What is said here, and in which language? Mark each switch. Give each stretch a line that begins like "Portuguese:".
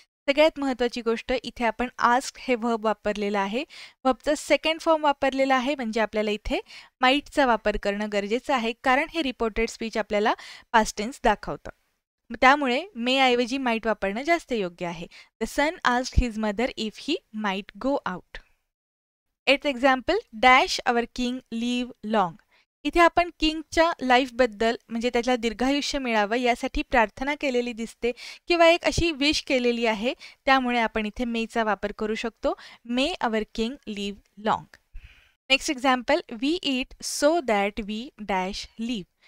Marathi: सगळ्यात महत्त्वाची गोष्ट इथे आपण आस्क हे व्हर्ब वापरलेलं आहे. व्हर्बचा सेकंड फॉर्म वापरलेला आहे, म्हणजे आपल्याला इथे माईटचा वापर करणं गरजेचं आहे, कारण हे रिपोर्टेड स्पीच आपल्याला पास्ट टेन्स दाखवतं. त्यामुळे मे ऐवजी माईट वापरणं जास्त योग्य आहे.
English: The son asked his mother if he might go out. Eight example dash our king live long.
Marathi: इथे आपण किंगच्या लाईफबद्दल म्हणजे त्याला दीर्घायुष्य मिळावं यासाठी प्रार्थना केलेली दिसते किंवा एक अशी विश केलेली आहे. त्यामुळे आपण इथे मेचा वापर करू शकतो.
English: May our king live long. Next example we eat so that we dash live.